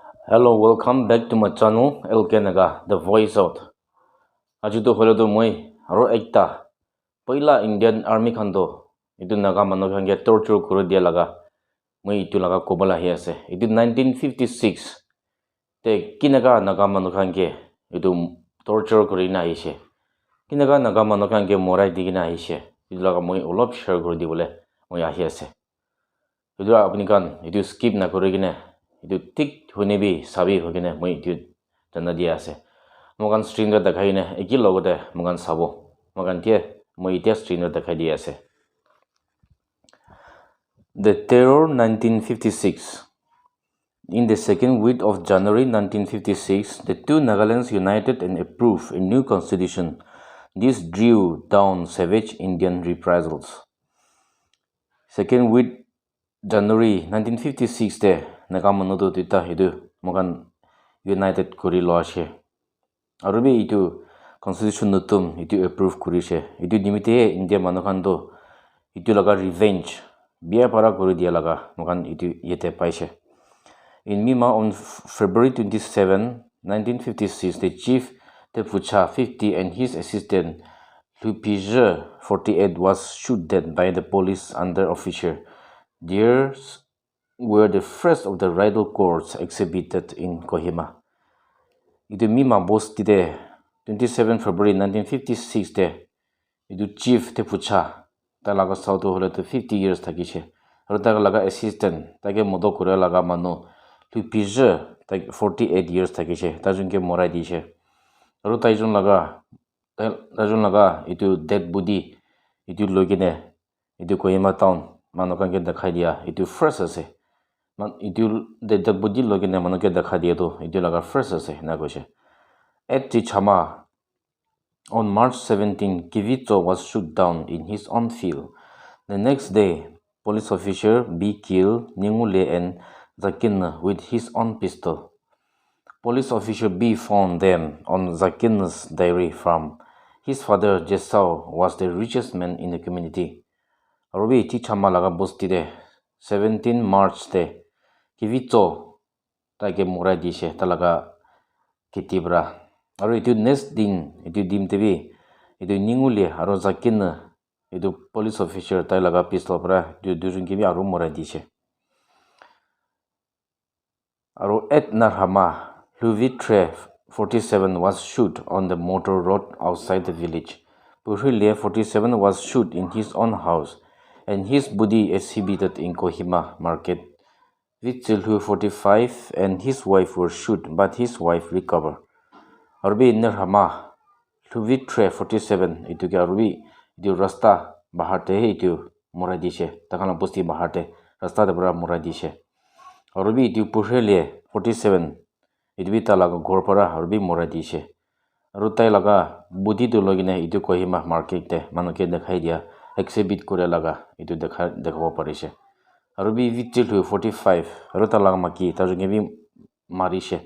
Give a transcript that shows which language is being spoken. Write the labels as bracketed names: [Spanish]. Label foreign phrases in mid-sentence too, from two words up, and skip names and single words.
[English] Hello, welcome back to my channel, Naga, the voice out. [Naga Pidgin] Ajuto holo moi aro ekta Paila Indian Army khando itu naga manu khange torture kuri dia laga moi itu laga kobala hi ase itu 1956 te kinaga naga manu khange itu torture kuri na aise kinaga naga manu khange morai digina aise itu laga moi olop share kuri di bole moi ahi ase itu apni kan itu skip na kuri gine itu tik hone bi sabi hogine moi itu jana dia ase mogan screen ta dekhai ne eki logote mogan sabo mogan tie moi itia screen ta dekhai dia ase. [English] The Terror 1956. In the second week of January 1956, the two Nagalands united and approved a new constitution. This drew down savage Indian reprisals. Second week January [Naga Pidgin] 1956 te Nagamanudu tita hidu mogan united kuri lo ashe. Arubi itu constitution nutum itu approve kuri she. Itu dimite India manukando itu laga revenge. Biar para kuri dia laga mogan itu yete paise. [English] In Mima on February 27, 1956, the chief Tepucha 50 and his assistant Lupige 48 was shot dead by the police under officer. Theirs were the first of the riddle courts exhibited in Kohima. [Naga Pidgin] Itu Mima boss tide 27 February 1956 te itu chief Tepucha talaga sauto hole to 50 years thakishe. Aru taga laga assistant tage modo kure laga manu Lupige 48 years thakishe tajunke morai dishe. Aru tajun laga itu [English] dead body [Naga Pidgin] itu logine itu Kohima town manukanke dekhai dia itu first ase man itu [English] dead body [Naga Pidgin] logine manuke dekhai dia to itu laga first ase na koshe. [English] At Chama on March 17, Kivito was shot down in his own field. The next day, police officer B killed Ningule and Zakin with his own pistol. Police officer B found them on Zakin's dairy farm. His father Jesau was the richest man in the community. [Naga Pidgin] Arubi Tichama laga bostide 17 March te Kivito take murai dishe talaga kitibra. Aru itu next din itu dim tebi itu Ningule aru Zakin itu [English] police officer [Naga Pidgin] tai laga pistol pra itu dujun kibi aru murai dishe. [English] Aru at Narhama, Luvitre 47 was shot on the motor road outside the village. Puhile 47 was shot in his own house, and his body exhibited in Kohima market. Vitsilhu 45 and his wife were shot, but his wife recovered. [Naga Pidgin] Arbi Narhama, Luvitre 47 itu ke Arbi itu rasta baharte itu muradishe. Takana posti baharte rasta de bra muradishe. Arbi itu Puhile 47 itu bita laga ghor para Arbi muradishe. Arutai laga budi tu logine itu Kohima market te manuke dekhai dia exhibit kore laga itu dekhabo parise. Arbi Vitsilhu 45 aruta laga maki tajunge bi marishe.